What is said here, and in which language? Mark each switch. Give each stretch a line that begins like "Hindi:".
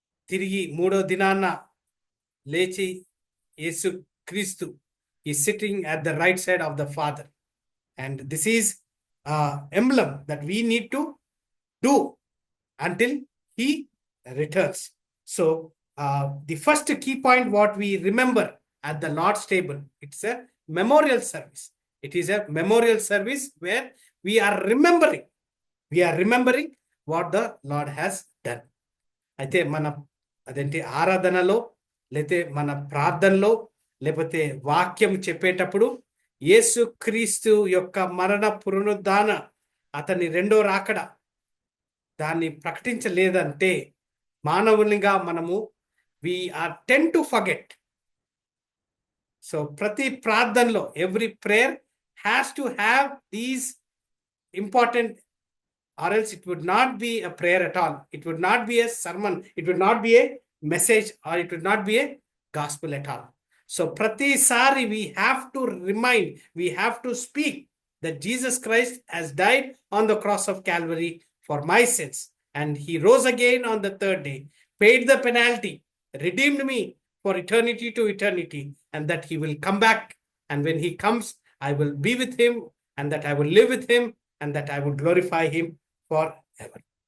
Telugu: తిరిగి 3వ దినాన లేచి యేసుక్రీస్తు
English: is sitting at the right side of the Father, and this is emblem that we need to do until he returns. So the first key point what we remember at the Lord's table, it's a memorial service. It is a memorial service where we are remembering what the Lord has done.
Telugu: అయితే మన అదేంటి ఆరాధనలో లేతే మన ప్రార్థనలో లేకపోతే వాక్యం చెప్పేటప్పుడు యేసుక్రీస్తు యొక్క మరణ పునరుద్ధాన అతని రెండో రాకడ దాన్ని ప్రకటించలేదంటే మానవునిగా మనము
English: we are tend to forget. So
Telugu: ప్రతి ప్రార్థనలో
English: every prayer has to have these important, or else it would not be a prayer at all. It would not be a sermon. It would not be a message, or it would not be a gospel at all. So
Telugu: pratisari
English: we have to remind, we have to speak that Jesus Christ has died on the cross of Calvary for my sins, and he rose again on the 3rd day, paid the penalty, redeemed me for eternity to eternity, and that he will come back, and when he comes I will be with him, and that I will live with him, and that I will glorify him forever.